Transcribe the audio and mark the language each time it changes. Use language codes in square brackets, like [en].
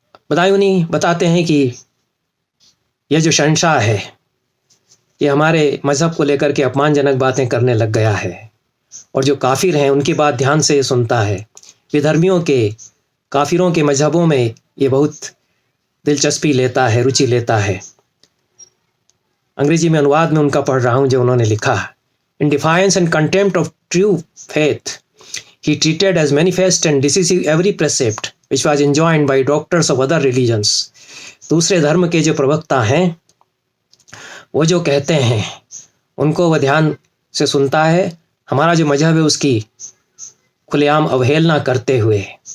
[hi] बदायूनी बताते हैं कि यह जो शहंशाह है ये हमारे मज़हब को लेकर के अपमानजनक बातें करने लग गया है, और जो काफिर हैं उनकी बात ध्यान से सुनता है। विधर्मियों के, काफिरों के मजहबों में ये बहुत दिलचस्पी लेता है, रुचि लेता है। अंग्रेजी में अनुवाद में उनका पढ़ रहा हूँ जो उन्होंने लिखा। [en] In defiance and contempt of true faith he treated as manifest and decisive every precept which was enjoined by doctors of other religions. [hi] दूसरे धर्म के जो प्रवक्ता हैं वो जो कहते हैं उनको वह ध्यान से सुनता है, हमारा जो मजहब है उसकी खुलेआम अवहेलना करते हुए।